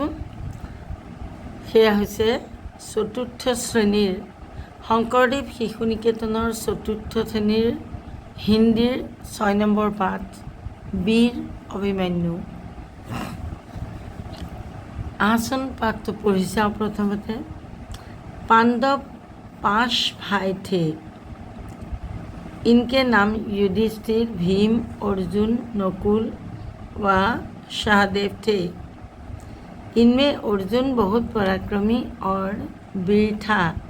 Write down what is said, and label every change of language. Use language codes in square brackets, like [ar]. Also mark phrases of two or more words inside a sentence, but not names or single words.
[as] সেয়া হৈছে চতুৰ্থ শ্ৰেণীৰ শংকৰদেৱ শিশু নিকেতনৰ চতুৰ্থ শ্ৰেণীৰ হিন্দীৰ 6 নম্বৰ পাঠ, বীৰ অভিমন্যু। আহচোন পাঠটো পঢ়ি চাওঁ। [hi] प्रथमते पांडव 5 भाई थे। इनके नाम युधिष्ठिर, भीम, अर्जुन, नकुल व सहदेव थे। इनमें अर्जुन बहुत पराक्रमी और वीर था।